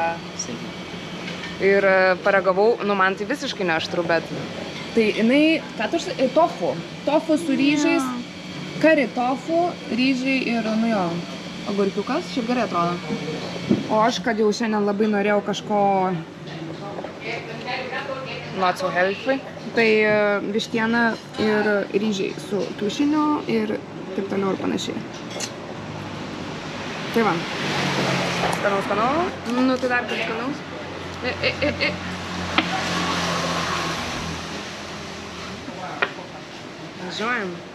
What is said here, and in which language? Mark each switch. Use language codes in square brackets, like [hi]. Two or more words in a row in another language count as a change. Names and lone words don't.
[lt] Ir paragavau, nu man tai visiškai neaštru, bet... Tai jinai, ką tu užsakė? Tofu. Tofu su ryžiais. Kari tofu, ryžiai ir, nu jo, agurkiukas. Šiaip gerai atrodo. O aš, kad jau šiandien labai norėjau kažko... [en] Not so healthy. [lt] Tai vištiena ir ryžiai su kiaušiniu ir taip toliau ir panašiai. Tai va. Skanaus. Nu, tai dar kaip skanaus. Važiuojam.